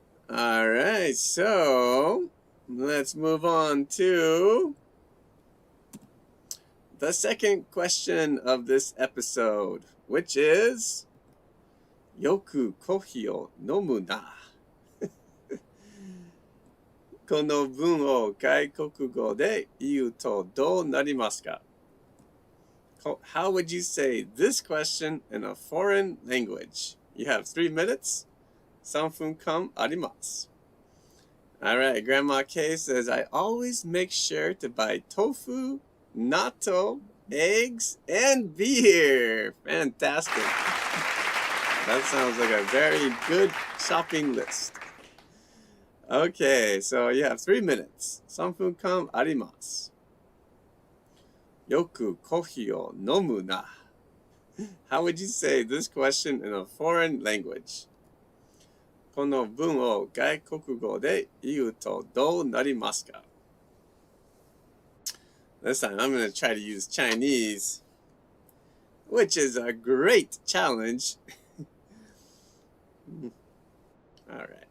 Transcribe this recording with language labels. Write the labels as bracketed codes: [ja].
[en] All right, so let's move on to the second question of this episode, which is, [ja] Yoku kohi o nomu na. この文を外国語で言うとどうなりますか? [en] How would you say this question in a foreign language? You have 3 minutes. [ja] 3分間あります. [en] All right, Grandma K says, I always make sure to buy tofu, natto, eggs, and beer. Fantastic. That sounds like a very good shopping list. Okay, so you have 3 minutes. [ja] 3分間あります. よくコーヒーを飲むな. [en] How would you say this question in a foreign language? [ja] この文を外国語で言うとどうなりますか? [en] This time I'm going to try to use Chinese, which is a great challenge. All right.